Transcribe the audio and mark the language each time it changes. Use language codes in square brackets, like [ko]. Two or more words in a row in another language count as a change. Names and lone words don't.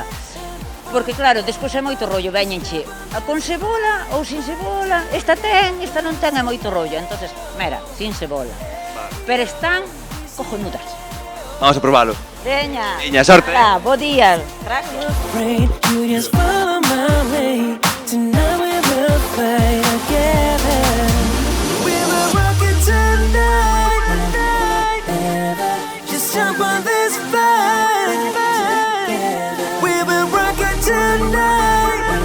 [gl] Porque claro, despois é moito rollo, veñenche con cebola ou sin cebola, esta non ten, é moito rollo. Entonces, mira, sin cebola. Pero están cojonudas. [es] Vamos a probarlo. [gl] Veña. Veña, sorte. Hola, bo día. Gracias. [en] Afraid you just follow my way. Tonight we will fight together. We will rock it tonight. Just jump on this fight. We will rock it tonight.